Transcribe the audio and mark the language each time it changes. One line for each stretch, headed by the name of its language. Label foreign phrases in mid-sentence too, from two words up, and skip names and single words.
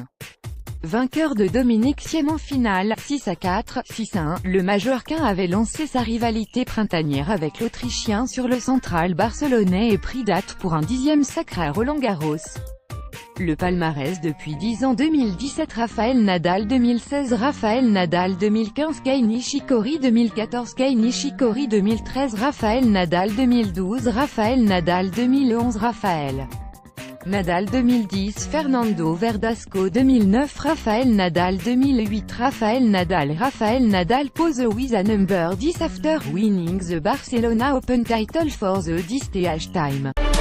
French: Vainqueur de Dominic Thiem en finale, 6-4, 6-1, le Mallorquin avait lancé sa rivalité printanière avec l'Autrichien sur le central barcelonais et pris date pour un 10e sacre à Roland-Garros. Le palmarès depuis 10 ans:
English: 2017 Rafael Nadal, 2016 Rafael Nadal, 2015 Kei Nishikori, 2014 Kei Nishikori, 2013 Rafael Nadal, 2012 Rafael Nadal, 2011 Rafael Nadal, 2010 Fernando Verdasco, 2009 Rafael Nadal, 2008 Rafael Nadal pose with a number 10 after winning the Barcelona Open title for the 10th time.